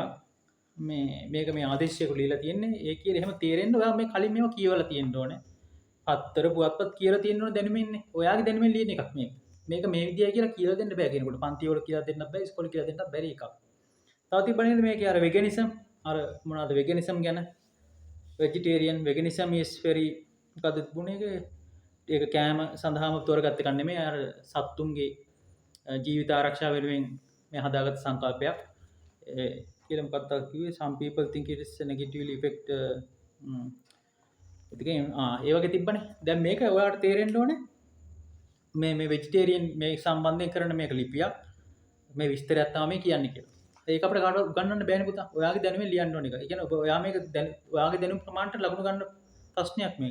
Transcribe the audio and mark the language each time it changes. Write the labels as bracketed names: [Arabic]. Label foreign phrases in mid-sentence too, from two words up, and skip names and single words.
[Sinhala] මේක මේ ආදේශයක ලියලා තියෙන්නේ. ඒ කියලා එහෙම තේරෙන්න ඔයා මේ කලින් මේවා කියවලා තියෙන්න ඕනේ. පත්තර පුවත්පත් කියලා තියෙන්න ඕනේ දැනුමින්නේ. ඔයාගේ දැනුමින් ලියන එකක් මේක. මේක මේ විදියයි කියලා කියලා දෙන්න බෑ කෙනෙකුට. පන්ති වල කියලා දෙන්නත් බෑ, ඉස්කෝලේ කියලා දෙන්නත් බැරි එකක්. තව තිබ්බනේ මේකේ අර වෙගනිසම් අර මොනවද වෙගනිසම් ගැන [English] vegetarian veganism is very [Sinhala] මොකද්ද තිබුණේ ඒක කෑම සඳහාම තෝරගත්ත එකක් නෙමෙයි අර සත්තුන්ගේ ජීවිත ආරක්ෂාව වෙනුවෙන් මේ හදාගත්ත සංකල්පයක්. කියලා මොකක්ද කිව්වේ [English] some people think it is a negatively effect [Sinhala] ඒ වගේ තිබ්බනේ. දැන් මේක ඔයාලට තේරෙන්න ඕනේ මේ vegetarian මේ සම්බන්ධයෙන් කරන මේක ලිපියක් මේ විස්තරයක් තමයි මේ කියන්නේ කියලා. ඒක අපිට කාටවත් උගන්වන්න බෑනේ පුතා. ඔයාගේ දැනුමෙන් ලියන්න ඕන එක. ඒ කියන්නේ ඔයා මේක ඔයාගේ දැනුම ප්‍රමාණයට ලකුණු ගන්න ප්‍රශ්නයක් මේක.